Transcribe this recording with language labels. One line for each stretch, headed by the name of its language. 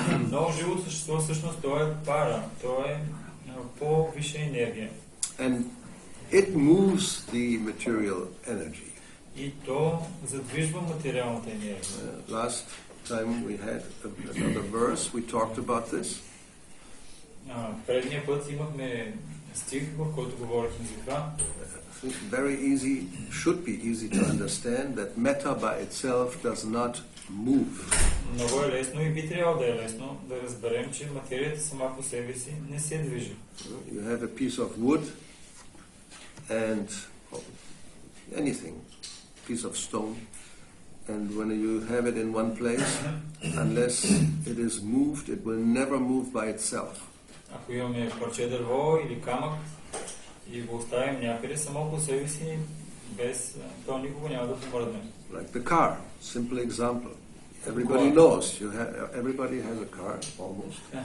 Bulgarian: Но живото същество всъщност то е пара, то е по-висша енергия.
English: And it moves the material energy.
Bulgarian: И то задвижва материалната енергия.
English: Last time we had another verse, we talked about this.
Bulgarian: Предния път имахме стих, в който говорихме за това.
English: very easy, should be easy to understand that matter by itself does not move.
Bulgarian: Много е лесно и би трябвало да е лесно да разберем, че материята сама по себе си не се движи.
English: You have a piece of wood and anything, piece of stone, and when you have it in one place, unless it is moved, it will never move by itself.
Bulgarian: Ако имаме парче дърво или камък и го оставим някъде, само по себе си, без то никога няма да помръдне.
English: Like the car, simple example. Everybody knows, everybody has a car, almost.